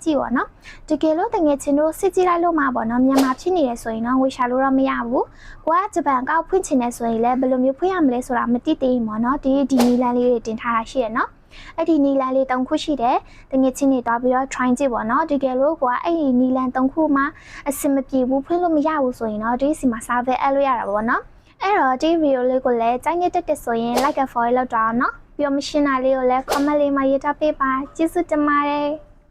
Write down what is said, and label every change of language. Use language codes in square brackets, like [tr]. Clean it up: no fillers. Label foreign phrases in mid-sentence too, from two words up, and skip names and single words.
[my] ကြည့်ပေါ့နော်တကယ်လို့တငယ်ချင်းတို့စစ်ကြည့်လိုက်လို့မှာပေါ့နော်မြန်မာဖြစ်နေတယ်ဆိုရင်တော့ငွေရှာလို့တော့မရဘူးကိုကဂျပန်ကောက်ဖွင့်ချင်တယ်ဆိုရင်လည်းဘယ်လိုမျိုးဖွင့်ရမလဲဆိုတာမသိသေးဘူးပေါ့နော်ဒီနီလာလေးတွေတင်ထားတာရှိရနော်အဲ့ဒီနီလန်လေး၃ခုရှိတယ်တငယ်ချင်းတွေတွားပြီးတော့ try ကြည့်ပေါ့နော်တကယ်လို့ကိုကအဲ့ဒီနီလန်၃ခုမှာအဆင်မပြေဘူးဖွင့်လို့မရဘူးဆိုရင်တော့ဒီစီမှာ [en] server add [my] လို့ရတာပေါ့နော်အဲ့တော့ဒီ video လေးကိုလည်းကြိုက်နေတဲ့ဆိုရင် [en] like and follow [my] လောက်တော့နော်ပြီးတော့မရှင်းတာလေးကိုလည်း comment လေးမှာရေးထားပေးပါကျေးဇူးတင်ပါတယ်